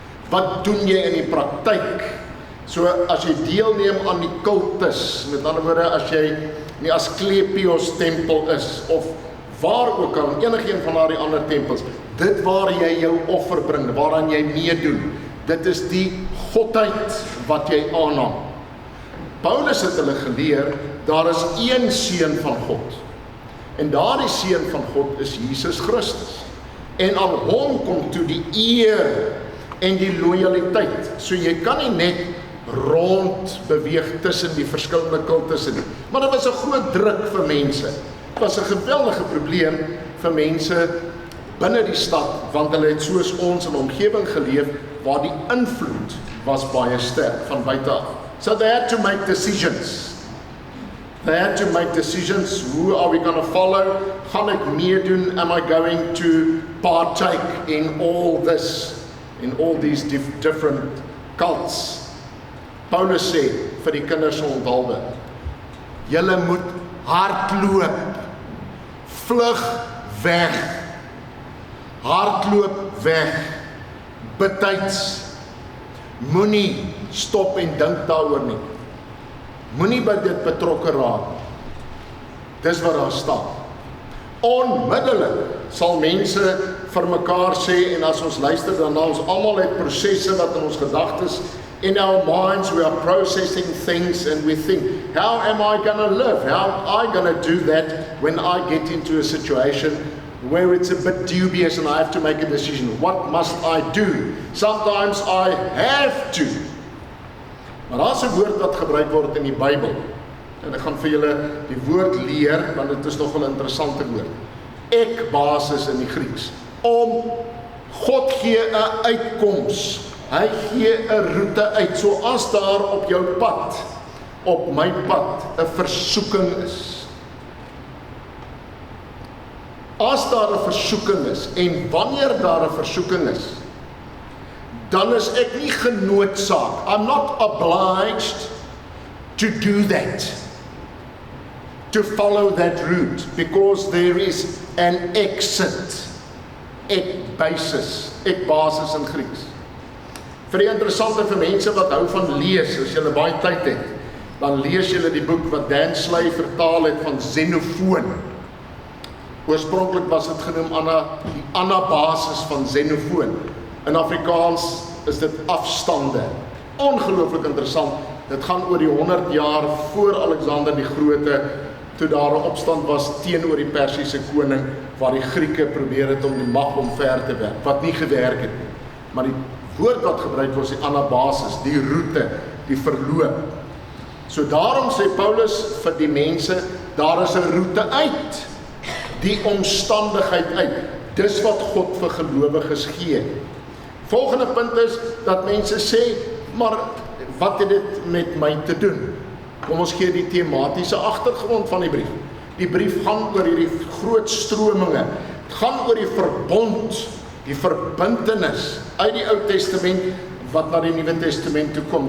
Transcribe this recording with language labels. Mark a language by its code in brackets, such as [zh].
[af] Wat doen jy in die praktyk? So as jy deelneem aan die kultus, met ander woorde as jy nie Asklepios tempel is of waar ook al, enige een van daardie ander tempels, dit waar jy jou offer bring, waaraan jy meedoen, dit is die godheid wat jy aanneem. Paulus het hulle geleer, daar is een seun van God. En daardie seun van God is Jesus Christus. En aan hom kom toe die eer en die loyaliteit. So jy kan nie net rond beweeg tussen die verskillende kultusse nie. Maar dit was 'n groot druk vir mense. Dit was 'n geweldige probleem vir mense binne die stad, want hulle het soos ons in 'n omgewing geleef waar die invloed was baie sterk van buite af. [en] So they had to make decisions. They had to make decisions. Who are we going to follow? [af] Gaan ek meedoen? [en] Am I going to partake in all this, in all these different cults? [af] Paulus sê vir die kinders onthaalde, julle moet hardloop, vlug weg, hardloop weg, betyds, moenie stop en dink daaroor nie. Moenie by dit betrokke raak. Dis wat daar staan. Onmiddellik sal mense vir mekaar sê, en as ons luister dan ons almal het prosesse wat in ons gedagtes, [en] in our minds we are processing things and we think, how am I going to live? How am I going to do that when I get into a situation where it's a bit dubious and I have to make a decision? What must I do? Sometimes I have to. [af] Maar daar is 'n woord wat gebruik word in die Bybel. En ek gaan vir julle die woord leer, want dit is nogal 'n interessante woord. Ekbasis in die Grieks. God gee 'n uitkoms. Hy gee 'n roete uit. So as daar op jou pad, op my pad, 'n versoeking is. As daar 'n versoeking is, en wanneer daar 'n versoeking is, dan is ek nie genoodsaak. [en] I'm not obliged to do that, to follow that route, because there is an exit. [af] Ekbasis in Grieks. Vir die interessante vir mense wat hou van lees, as julle baie tyd het, dan lees julle die boek wat Dan Slay vertaal het van Xenofoon. Oorspronklik was dit genoem die anabasis van Xenofoon. In Afrikaans is dit afstande. Ongelooflik interessant. Dit gaan oor die 100 jaar voor Alexander die Grote, toe daar 'n opstand was teenoor die Persiese koning, waar die Grieke probeer het om die mag omver te werk, wat nie gewerk het nie. Maar die woord wat gebruik was die anabasis, die roete, die verloop. So daarom sê Paulus vir die mense, daar is 'n roete uit, die omstandigheid uit. Dis wat God vir gelowiges gee. Volgende punt is, dat mense sê, maar wat het dit met my te doen? Kom ons gee die tematiese agtergrond van die brief. Die brief gaan oor hierdie groot strominge. Het gaan oor die verbond, die verbintenis uit die Ou Testament wat na die Nuwe Testament toe kom.